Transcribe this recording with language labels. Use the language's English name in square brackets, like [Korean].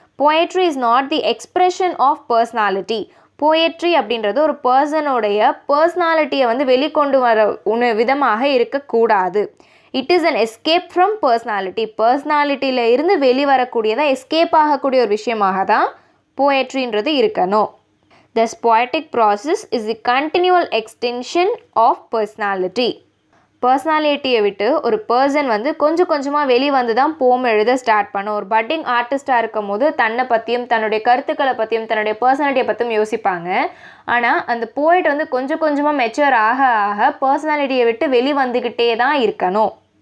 [English] Poetry is not the expression of personality. [Tamil] Poetry அப்படின்றது ஒரு பர்சனோடைய பர்சனாலிட்டியை வந்து வெளிக்கொண்டு வர விதமாக இருக்கக்கூடாது. [English] It is an escape from personality. [Tamil] பர்சனாலிட்டியில் இருந்து வெளிவரக்கூடியதாக எஸ்கேப் ஆகக்கூடிய ஒரு விஷயமாக தான் போயட்ரின்றது இருக்கணும். [English] Thus poetic process is the continual extension of personality. [Tamil] பர்சனாலிட்டியை விட்டு ஒரு பர்சன் வந்து கொஞ்சம் கொஞ்சமாக வெளிவந்து தான் போம் எழுத ஸ்டார்ட் பண்ணும். ஒரு பட்டிங் ஆர்டிஸ்டாக இருக்கும் போது தன்னை பற்றியும் தன்னுடைய கருத்துக்களை பற்றியும் தன்னுடைய பர்சனாலிட்டியை பற்றியும் யோசிப்பாங்க. ஆனால் அந்த போய்ட் வந்து கொஞ்சம் கொஞ்சமாக மெச்சூர் ஆக ஆக பர்சனாலிட்டியை விட்டு வெளிவந்துக்கிட்டே தான் இருக்கணும்.